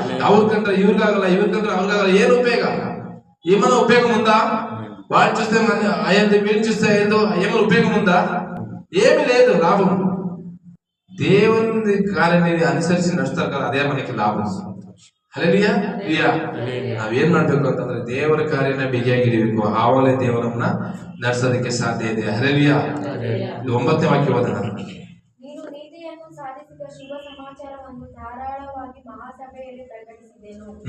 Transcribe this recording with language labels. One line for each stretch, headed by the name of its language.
Kannada: ಅವ್ರ ಕಂಡ್ರೆ ಇವ್ರಿಗಾಗಲ್ಲ, ಇವ್ರ ಕಂಡ್ರೆ ಅವ್ರಿಗಾಗಲ್ಲ. ಏನು ಉಪಯೋಗ?
Telugu: ఏమైనా ఉపయోగం ఉందా? వాళ్ళు చూస్తే అయ్యింది, వీళ్ళు చూస్తే ఏందో ఏమైనా ఉపయోగం ఉందా? ఏమీ లేదు. లాభం దేవుని కార్యాన్ని అనుసరించి నడుస్తారు కదా, అదే మనకి లాభం.
Kannada: ಹಲ್ಲೆಲೂಯಾ. ನಾವೇನ್ ಮಾಡ್ಬೇಕು ಅಂತಂದ್ರೆ ದೇವರ ಕಾರ್ಯನ ಬಿಗಿಯಾಗಿ ಹಿಡಿಬೇಕು. ಆವಾಗಲೇ ದೇವರನ್ನ ನಡೆಸೋದಕ್ಕೆ ಸಾಧ್ಯ ಇದೆ. ಹಲ್ಲೆಲೂಯಾ. 9ನೇ ವಾಕ್ಯ ಓದೋಣ. ನೀನು ನೀತಿಯನ್ನು ಸಾಧಿಸಿದ ಶುಭ ಸಮಾಚಾರವನ್ನು ಧಾರಾಳವಾಗಿ ಮಹಾಸಭೆಯಲ್ಲಿ ಪ್ರಕಟಿಸಿದೆನು.